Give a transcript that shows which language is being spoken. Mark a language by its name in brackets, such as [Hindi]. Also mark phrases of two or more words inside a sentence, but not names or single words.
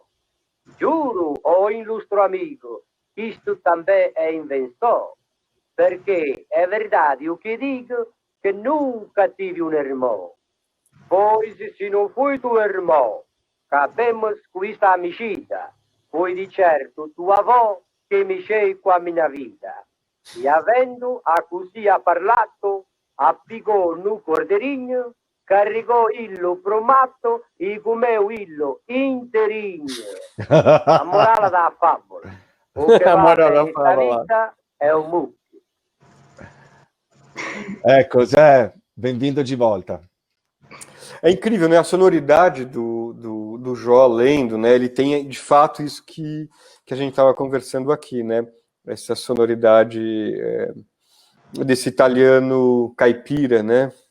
[Portuguese] Juro, oh ilustro amigo, isto também é invenção. Porque é verdade o que digo, que nunca tive um irmão. Pois se não foi tu irmão, acabemos com esta amicizia. Foi [Italian] di certo [Portuguese] tua avó che mexeu com a minha vida. [Italian] E avendo a così ha parlato, [Portuguese] appicò no cordeirinho, carregò illo pro matto e comeu illo inteirinho. [Italian] A morale da favola. O che vale nesta vita è un mucchio. Ecco, [Portuguese] Zé, bem-vindo de volta. É incrível, né? A sonoridade do Jó lendo, né? Ele tem, de fato, isso que a gente estava conversando aqui, né? Essa sonoridade desse italiano caipira, né?